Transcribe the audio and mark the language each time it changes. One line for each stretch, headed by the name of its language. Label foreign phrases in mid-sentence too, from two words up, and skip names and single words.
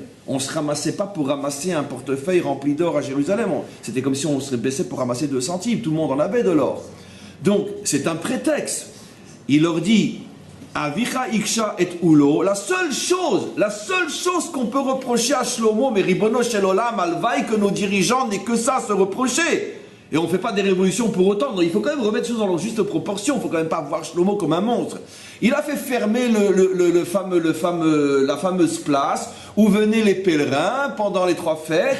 French: On ne se ramassait pas pour ramasser un portefeuille rempli d'or à Jérusalem. C'était comme si on se baissait pour ramasser 2 centimes. Tout le monde en avait de l'or. Donc, c'est un prétexte. Il leur dit
Hebrew: אביך הקשה את עולו.
French: La seule chose qu'on peut reprocher à Shlomo, mais
Hebrew: ריבונו של עולם,
French: alvaï, que nos dirigeants n'aient que ça à se reprocher. Et on ne fait pas des révolutions pour autant. Donc il faut quand même remettre les choses dans leur juste proportion. Il ne faut quand même pas voir Shlomo comme un monstre. Il a fait fermer la fameuse place où venaient les pèlerins pendant les 3 fêtes.